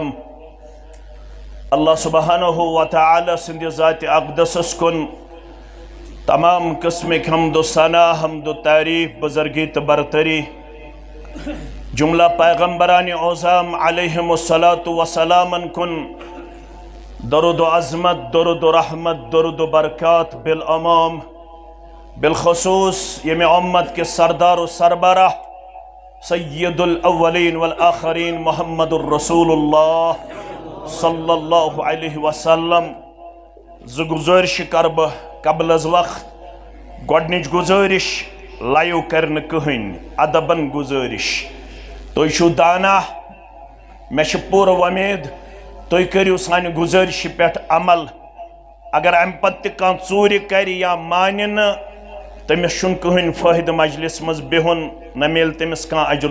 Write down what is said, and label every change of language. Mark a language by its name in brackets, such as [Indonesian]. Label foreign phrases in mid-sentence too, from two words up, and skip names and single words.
[Kashmiri] اللہ سبحانہ و تعالی سند ذات اقدس کن تمام قسم حمد و ثنا حمد و تعریف بزرگی برتری جملہ پیغمبران اعظم [Arabic] علیہم الصلاۃ والسلام [Kashmiri] کن درود و عظمت درود و رحمت درود و برکات بالامام بالخصوص یم [Urdu] امت کے سردار و سربراہ [Arabic] سید الاولین والآخرین [Kashmiri] محمد الرسول اللہ [Arabic] صلی اللہ علیہ وسلم [Kashmiri] گزارش کرب قبل از وقت گۄڈنِچ گزارش لایو کرن کہن ادبن گزارش تُہۍ چھِو دانا مےٚ چھِ پوٗرٕ وۄمید تُہۍ کٔرِو سانہِ گزارش پٮ۪ٹھ عمل اگر امہِ پتہٕ تہِ کانٛہہ ژوٗرِ کرِ یا مانہِ نہٕ تٔمِس چھُنہٕ کٕہٕنۍ فٲیدٕ مجلس منٛز بِہُن نہ میلہِ تٔمِس کانٛہہ اجر و